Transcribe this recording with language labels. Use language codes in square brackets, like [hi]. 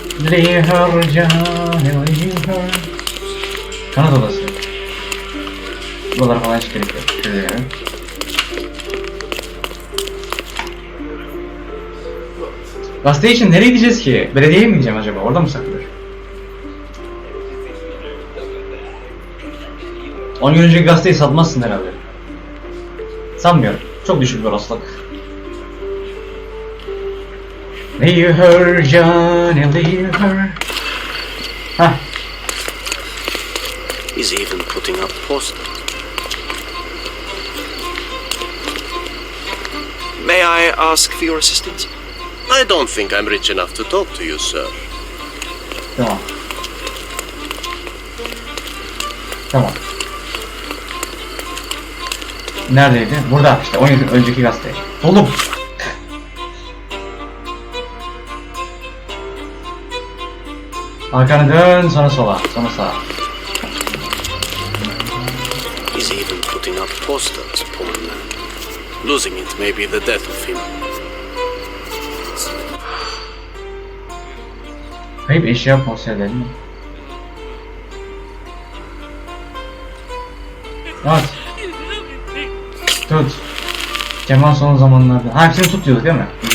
[en] Leave her Johnny, leave her. [tr] Kanat odası. Buralara falan hiç gerek yok. Şöyle yani. Gazete için nereye gideceğiz ki? Belediyeye mi gideceğim acaba? Orada mı saklıdır? 10 gün önceki gazeteyi satmazsın herhalde. Sanmıyorum. Çok düşük bir olasılık. [en] Leave her Johnny, leave her. Hah. He's even putting up posters. May I ask for your assistance? I don't think I'm rich enough to talk to you, sir. [tr] Tamam. Tamam. Neredeydi? Burada işte 10 yıl önceki gazete. Oğlum. Arkanı dön, sonra sola, sonra sağa. [en] He's even putting up posters, poor man. Losing it may be the death of him. [tr] Kayıp eşya posterleri mi? Evet. Tut. Kemal son zamanlarda. Ha, hepsini tut diyorduk değil mi?